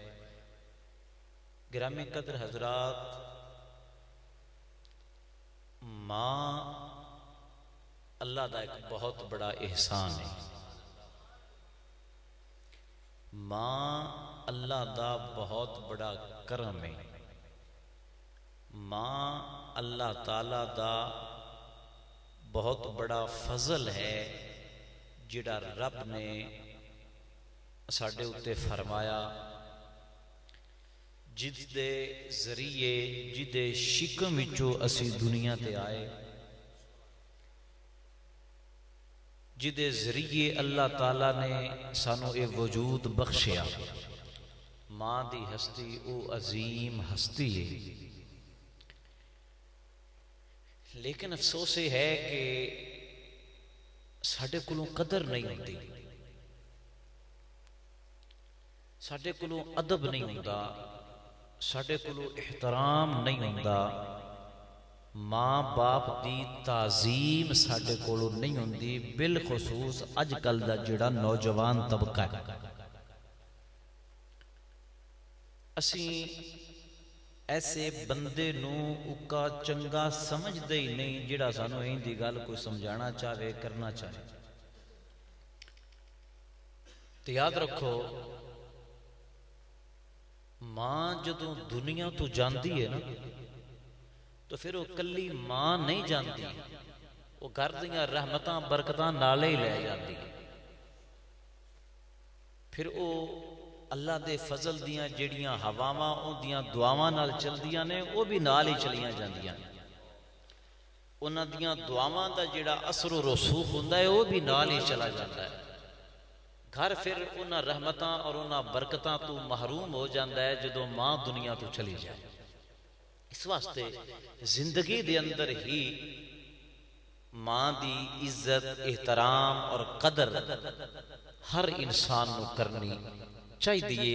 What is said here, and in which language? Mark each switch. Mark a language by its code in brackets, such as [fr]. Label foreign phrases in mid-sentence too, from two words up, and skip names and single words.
[pa] گرامی قدر حضرات، ماں اللہ دا ایک بہت بڑا احسان ہے۔ ماں اللہ دا بہت بڑا کرم ہے۔ ماں اللہ تعالیٰ دا بہت بڑا فضل ہے جڑا رب نے ساڈے اُتے فرمایا، جس دے ذریعے جدے شکم وچوں اسی دنیا تے آئے، جدے ذریعے اللہ تعالیٰ نے سانو اے وجود بخشیا۔ ماں دی ہستی او عظیم ہستی ہے، [ur] لیکن افسوس یہ ہے کہ [pa] ساڈے کولوں قدر نہیں ہوتی، ساڈے کولوں ادب نہیں ہوندا، ساڈے کولوں احترام نہیں ہوندا، ماں باپ دی تعظیم ساڈے کولوں نہیں ہوندی، بالخصوص اج کل دا جڑا نوجوان طبقہ ہے۔ اسی ایسے بندے نو اکا چنگا سمجھ دے ہی نہیں جڑا سانو این دی گل کوئی سمجھانا چاہے، کرنا چاہے۔ تو یاد رکھو، ماں جدوں دنیا تو جاندی ہے نا تو پھر وہ کلی ماں نہیں جاندی، وہ گھر دیاں رحمتاں برکتاں نالے ہی لے جاندی۔ پھر وہ اللہ دے فضل دیاں جڑیاں ہواواں اون دیاں دعاواں نال چلدیاں نے، وہ بھی نال ہی چلیاں جاندیاں۔ انہاں دیاں دعاواں دا جڑا اثر و رسوخ ہوندا ہے وہ بھی نال ہی [ur] چلا جاتا ہے۔ [pa] گھر پھر انہاں رحمتاں اور انہاں برکتاں تو محروم ہو جاندہ ہے جدوں ماں دنیا تو چلی جائے۔ اس واسطے زندگی دے اندر ہی ماں دی عزت، احترام اور قدر ہر انسان نو کرنی چاہیے۔